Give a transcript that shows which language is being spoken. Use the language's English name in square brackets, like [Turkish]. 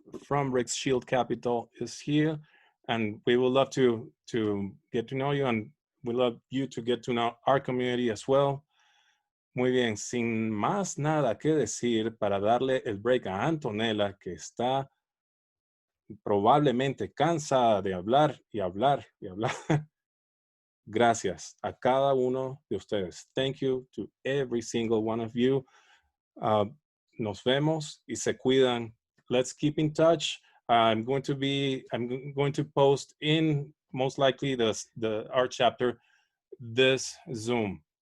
[English] from Rick's Shield Capital is here, and we would love to get to know you, and we love you to get to know our community as well. [Spanish] Muy bien, sin más nada que decir, para darle el break a Antonella, que está probablemente cansada de hablar y hablar y hablar. Gracias a cada uno de ustedes. [English] Thank you to every single one of you. [Spanish] Nos vemos y se cuidan. [English] Let's keep in touch. I'm going to post in most likely our chapter this Zoom.